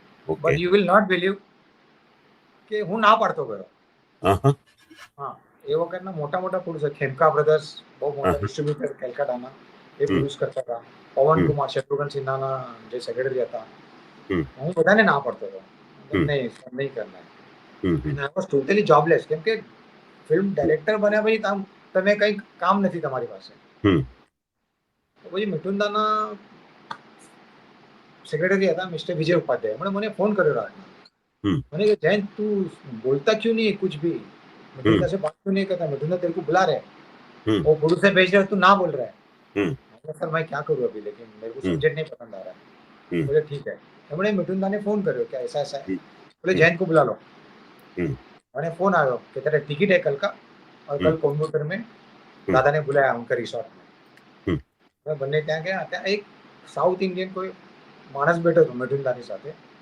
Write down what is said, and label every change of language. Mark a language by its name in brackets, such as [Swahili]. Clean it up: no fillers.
[English] okay, but you will not believe [Gujarati] કે હું ના પાડતો ગયો. હા હા હા, એ વખતના મોટા મોટા પ્રોડ્યુસર ખેમકા બ્રધર્સ બહુ હા મોટા હા, ડિસ્ટ્રીબ્યુટર કેલકાટાના, એ હમ પ્રોડ્યુસ કરતા હતા. પવન હમ કુમાર, શત્રુઘ્ન સિન્હાના જે સેક્રેટરી હતા. હમ હું બધાને ના પાડતો હતો, હમ [Hindi] નહીં નહીં કરના. હમ હમ [English] and I was totally jobless, [Gujarati] કેમ કે ફિલ્મ ડાયરેક્ટર બન્યા પછી તમે કંઈ કામ નથી તમારી પાસે. હમ તો પછી મિથુન દાના [Hindi] सेक्रेटरी था [Gujarati] मिस्टर विजय उपाध्याय. [Hindi] उन्होंने मैंने फोन કર્યો રાતના. હમ मैंने कहा जैन तू बोलता क्यों नहीं है कुछ भी, હમ मधुंदा से बात क्यों नहीं करता, मधुंदा तेरे को बुला रहे हैं, હમ वो गुरु से भेज रहे हो, तू ना बोल रहा है. હમ मैंने कहा, सर मैं क्या करूँ अभी, लेकिन मेरे को હમ सब्जेक्ट नहीं पसंद आ रहा है. હમ बोले ठीक है. हमने मिथुनदा ने फोन કર્યો कि ऐसा ऐसा है. હમ बोले હમ जैन को बुला लो. હમ मैंने फोन आया कि तेरा टिकट है कल का और હમ कल कोयम्बटूर में હમ दादा ने बुलाया उनके रिसोर्ट में. હમ [Gujarati] मैं બંને ત્યાં ગયા. ત્યાં એક સાઉથ ઇન્ડિયન કોઈ માણસ બેઠો હતો મિથુનદાની સાથે.